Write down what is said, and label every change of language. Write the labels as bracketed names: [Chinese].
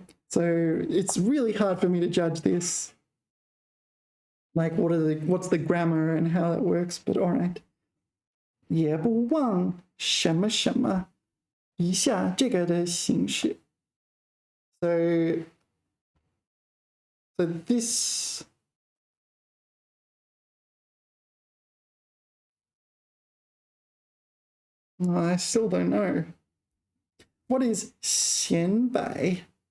[English] So it's really hard for me to judge this, like what's the grammar and how that works, but all right. [Chinese] 也不忘什么什么以下这个的形式。 [English] So this I still don't know. What is 显摆?